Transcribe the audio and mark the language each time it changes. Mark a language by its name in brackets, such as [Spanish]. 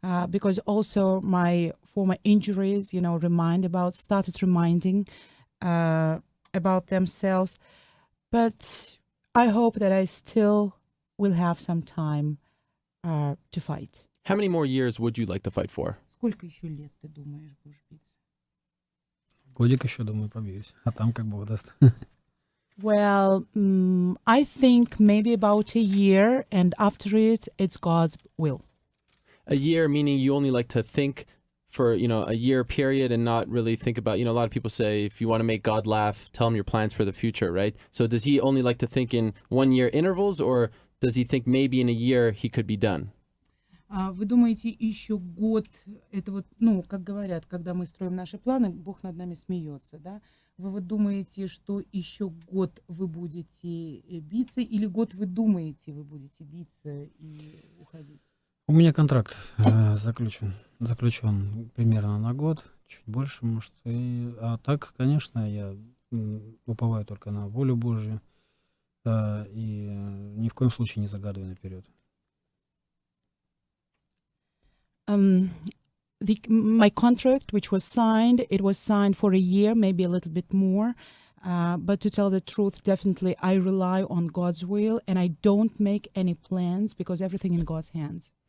[English] Because also my former injuries, started reminding about themselves. But I hope that I still will have some time to fight. How many more years would you like to fight for? [Russian] Сколько еще лет ты думаешь будешь биться? Годик еще, думаю, побьюсь. А там как Бог даст. [English] Well, I think maybe about a year, and after it, it's God's will. A year, meaning you only like to think for, a year period and not really think about, a lot of people say, if you want to make God laugh, tell him your plans for the future, right? So does he only like to think in 1 year intervals, or does he think maybe in a year he could be done? [Russian] Вы думаете, еще год, это вот, как говорят, когда мы строим наши планы, Бог над нами смеется, да? Вы вот думаете, что еще год вы будете биться, или год вы думаете, вы будете биться и уходить? У меня контракт заключен примерно на год, чуть больше, может. А так, конечно, я уповаю только на волю Божью, и ни в коем случае не загадываю наперед. [English] My contract, which was signed, it was signed for a year, maybe a little bit more. But to tell the truth, definitely I rely on God's will, and I don't make any plans because everything in God's hands.